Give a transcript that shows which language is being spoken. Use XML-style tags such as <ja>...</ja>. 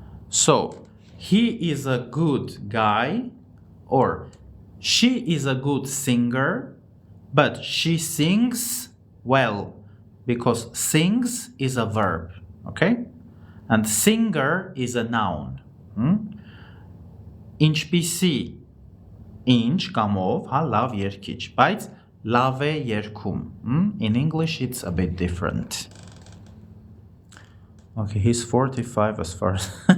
<en>So, he is a good guy or she is a good singer, but she sings well because sings is a verb, okay? And singer is a noun.</en> <hy>Ինչպիսի, ինչ կամով, հա, լավ երգիչ, բայց լավ է երգում.</hy> <en>In English it's a bit different. Okay, he's 45 as far as...</en>